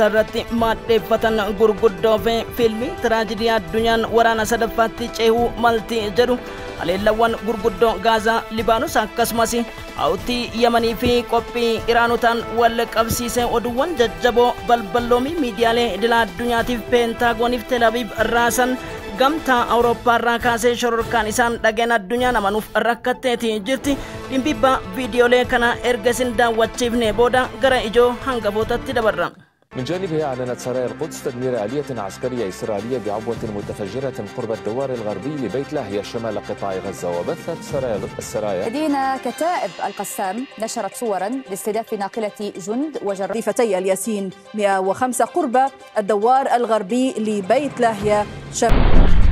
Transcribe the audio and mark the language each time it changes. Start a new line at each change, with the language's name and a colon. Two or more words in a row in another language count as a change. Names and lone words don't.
Oromo: irratti maaddeeffatan gurguddoo fi fiilmii tiraajidii addunyaan waraana sadaffaatti ceehuu malti jedhu haleellawwan gurguddoo Gaazaa, Libaanos akkasumas Houthii Yamanii fi qophii Iraanotaan wal qabsiisee oduuwwan jajjaboo balballoomii miidiyaalee idil addunyaatiif Peentaagoniif Tel Aviv raasan gamtaa Awurooppaa irraa kaasee shororkaan isaan dhageen addunyaan amanuuf rakkatteeti jirti. Dhimbibba viidiyoolee kana erga isin daawwachiifne booda gara ijoo hangafootatti dabarra.
Arabic: من جانبها أعلنت سرايا القدس تدمير آلية عسكرية إسرائيلية بعبوة متفجرة قرب الدوار الغربي لبيت لاهيا شمال قطاع غزة. وبثت السرايا مدينة كتائب القسام نشرت صورا لاستهداف ناقلة جند وجريفتي الياسين 105 قرب الدوار الغربي لبيت لاهيا شمال.